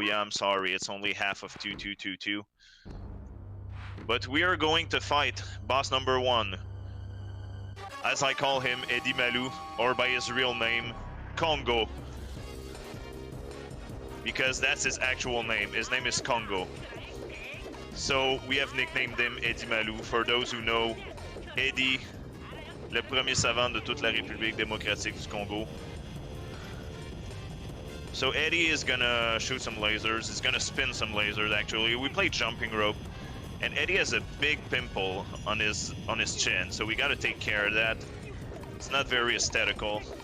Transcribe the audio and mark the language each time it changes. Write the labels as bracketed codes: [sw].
[en] Yeah, I'm sorry, it's only half of 2222. But we are going to fight boss number 1. As I call him, Eddie Malou, or by his real name, Congo. Because that's his actual name. His name is Congo. So we have nicknamed him Eddie Malou. For those who know, [fr] Eddie, le premier savant de toute la République démocratique du Congo. [en] So Eddie is gonna shoot some lasers. He's gonna spin some lasers, actually. We play jumping rope. And Eddie has a big pimple on his chin, so we gotta take care of that. It's not very aesthetical.